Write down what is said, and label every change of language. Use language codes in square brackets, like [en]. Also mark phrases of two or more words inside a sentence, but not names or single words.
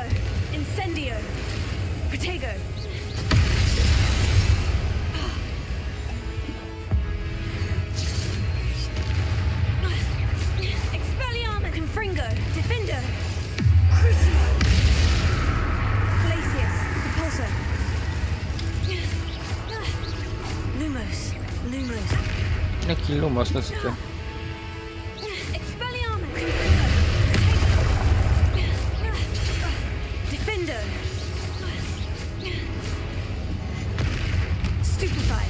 [la] Incendio! Protego! Expelliarmus! Confringo! Defendo! Crucio! Glacius! Repulsor! Lumos! Lumos! [pl] Jaki lumos, no co ty? [la] Expelliarmus! Defendo! Stupefied!